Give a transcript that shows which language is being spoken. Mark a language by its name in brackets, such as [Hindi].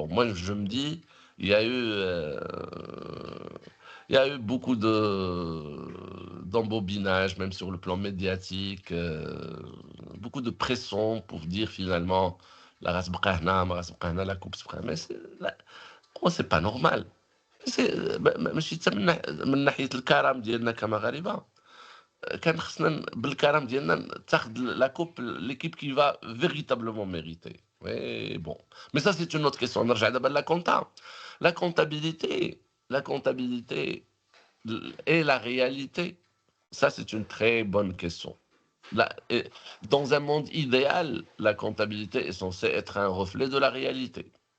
[French] Bon, moi, je me dis, il y a eu, il y a eu beaucoup d'embobinage, même sur le plan médiatique, beaucoup de pression pour dire finalement la race [Arabic] bqahna, ma race bqahna, la coupe bqahna. [French] Mais pour moi, c'est pas normal. [Arabic] ماشي حتى من ناحيه الكرم ديالنا كمغاربه كان خصنا بالكرم ديالنا تاخذ لا كوب [French] l'équipe qui va véritablement mériter. Mais bon, mais ça c'est une autre question. [Arabic] نرجع دابا [French] la compta. La comptabilité et la réalité, ça c'est une très bonne question. Dans un monde idéal, la comptabilité est censée être un reflet de la réalité.